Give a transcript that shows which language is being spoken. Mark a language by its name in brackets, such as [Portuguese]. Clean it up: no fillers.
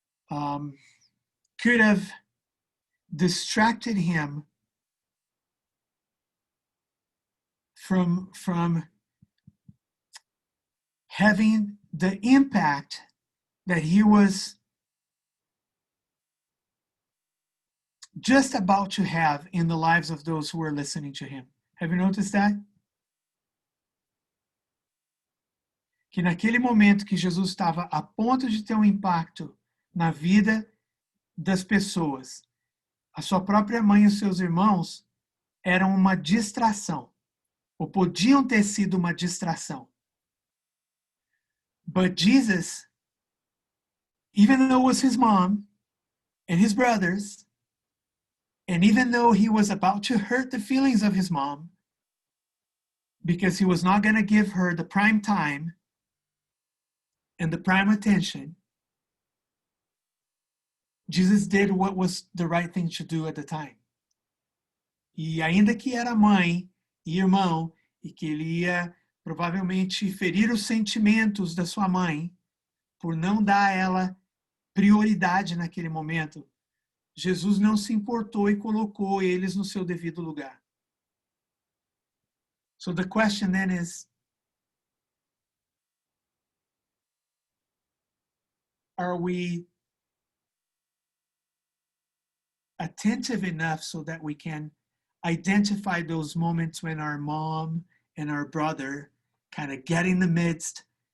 [English] could have distracted him from having the impact that he was just about to have in the lives of those who were listening to him. Have you noticed that? [Portuguese] Que naquele momento que Jesus estava a ponto de ter um impacto na vida das pessoas, a sua própria mãe e os seus irmãos eram uma distração, ou podiam ter sido uma distração. [English] But Jesus, even though it was his mom and his brothers, and even though he was about to hurt the feelings of his mom, because he was not going to give her the prime time and the prime attention, Jesus did what was the right thing to do at the time. [Portuguese] E ainda que era mãe e irmão, e que ele ia provavelmente ferir os sentimentos da sua mãe, por não dar a ela prioridade naquele momento, Jesus não se importou e colocou eles no seu devido lugar. [English] So the question then is, are we attentive enough so that we can identify those moments when our mom and our brother kind of get in the midst